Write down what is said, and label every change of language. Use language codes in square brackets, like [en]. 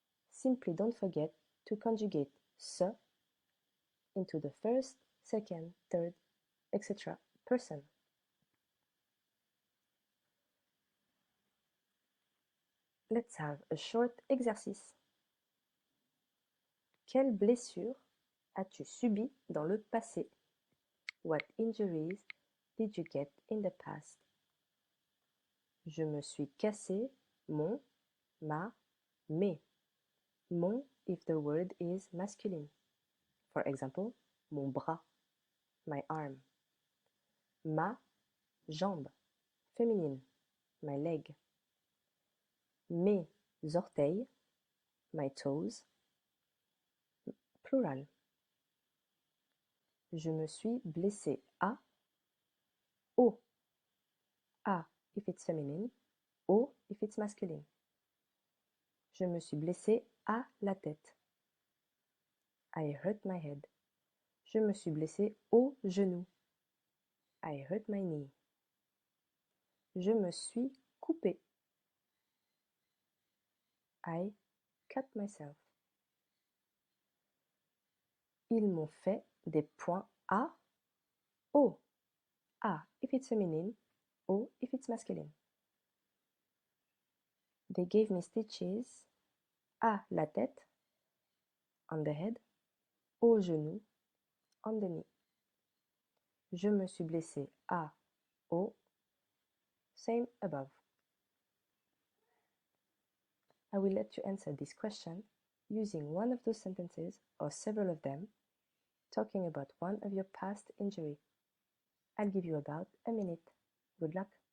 [en] Simply don't forget to conjugate se into the first, second, third, etc. person. Let's have a short exercice. [fr] Quelle blessure as-tu subi dans le passé? [en] What injuries did you get in the past? [fr] Je me suis cassé mon, ma, mes. [en] Mon if the word is masculine. For example, [fr] mon bras, [en] my arm. [fr] Ma jambe, [en] féminine, my leg. [fr] Mes orteils, [en] my toes, plural. [fr] Je me suis blessé à, au, à [en] if it's feminine, [fr] au [en] if it's masculine. [fr] Je me suis blessé à la tête. [en] I hurt my head. [fr] Je me suis blessé au genou. [en] I hurt my knee. [fr] Je me suis coupé. [en] I cut myself. [fr] Ils m'ont fait des points à, au. [en] A if it's feminine, o if it's masculine. They gave me stitches [fr] à la tête, [en] on the head, [fr] au genou, [en] on the knee. [fr] Je me suis blessé à, au, [en] same above. I will let you answer this question using one of those sentences or several of them, talking about one of your past injury. I'll give you about a minute. Good luck.